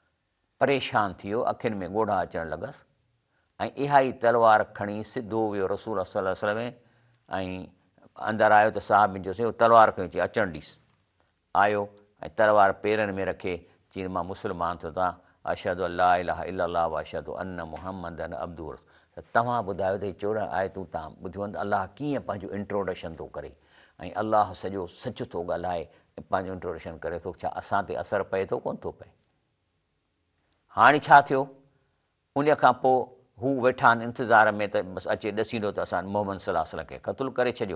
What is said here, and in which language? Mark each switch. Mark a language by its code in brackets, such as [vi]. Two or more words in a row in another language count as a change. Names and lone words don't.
[sd] परेशान थी वियो, अखियुनि में ॻोढ़ा अचणु लॻसि, ऐं इहा ई तलवार खणी सिधो वियो रसूल [ar] صلى الله عليه وسلم [sd] में ऐं अंदरि आयो त साहिबनि जो तलवार खणी अची अचणु ॾिस। आयो ऐं तलवार पेरनि में रखे चई मां मुस्लमान थियो था, [ar] أشهد أن لا إله إلا الله وأشهد أن محمدا عبده. [sd] त तव्हां ॿुधायो त 14 आयतूं तव्हां ॿुधियूं आहिनि, अलाह कीअं पंहिंजो इंट्रोडक्शन थो करे ऐं अलाह सॼो सच थो ॻाल्हाए ऐं पंहिंजो इंट्रोडक्शन करे थो। छा असां ते असरु पए थो? कोन थो पए। हाणे छा थियो, उन खां पोइ हू वेठा आहिनि इंतज़ार में त बसि अचे ॾसींदो त असां मोहम्मद [ar] صلى الله عليه وسلم [sd] खे क़तलु करे छॾियो।